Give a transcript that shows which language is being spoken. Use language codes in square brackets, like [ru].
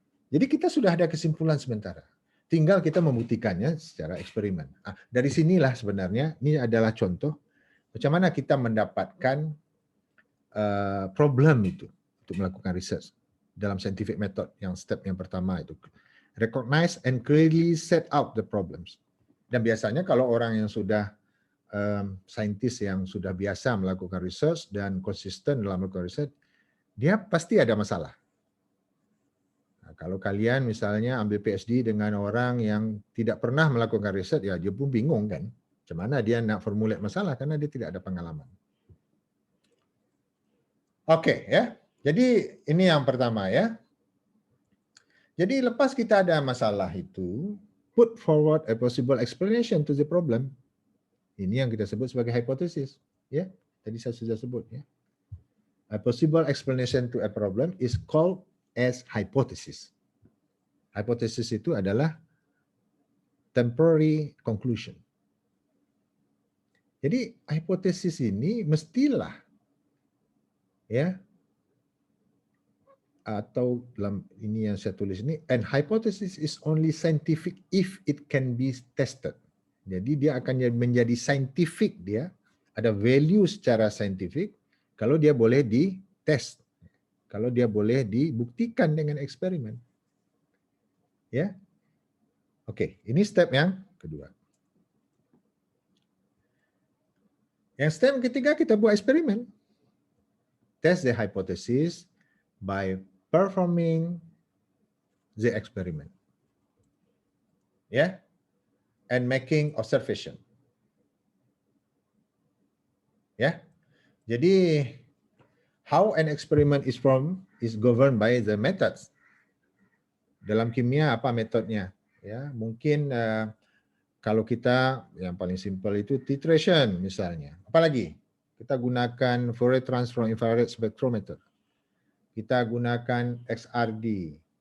[ms] Jadi kita sudah ada kesimpulan sementara. Tinggal kita membuktikannya secara eksperimen. Dari sinilah sebenarnya ini adalah contoh macam mana kita mendapatkan problem itu untuk melakukan research dalam scientific method yang step yang pertama itu. [en] Recognize and clearly set out the problems. [ms] Dan biasanya kalau orang yang sudah saintis yang sudah biasa melakukan research dan konsisten dalam melakukan research, dia pasti ada masalah. Nah, kalau kalian misalnya ambil PhD dengan orang yang tidak pernah melakukan research, ya dia pun bingung kan, macam mana dia nak formulate masalah karena dia tidak ada pengalaman. Oke, ya. Jadi ini yang pertama ya. Jadi lepas kita ada masalah itu, [en] put forward a possible explanation to the problem. [ms] Ini yang kita sebut sebagai hipotesis, ya. Tadi saya sudah sebut, ya. [en] A possible explanation to a problem is called as hypothesis. [ms] Hypothesis itu adalah [en] temporary conclusion. [ms] Jadi hipotesis ini mestilah, ya, atau dalam ini yang saya tulis ini, [en] and hypothesis is only scientific if it can be tested. [ms] Jadi dia akan menjadi scientific, dia ada value secara saintifik kalau dia boleh ditest, kalau dia boleh dibuktikan dengan eksperimen. Ya. Oke, ini step yang kedua. Yang step ketiga kita buat eksperimen. [en] Test the hypothesis by performing the experiment. Yeah, and making observation. Yeah. Jadi how an experiment is formed is governed by the methods. [ms] Dalam kimia apa metodenya? Ya, mungkin kalau kita yang paling simpel itu titration misalnya. Apalagi kita gunakan Fourier transform infrared spectrometer. Kita gunakan XRD.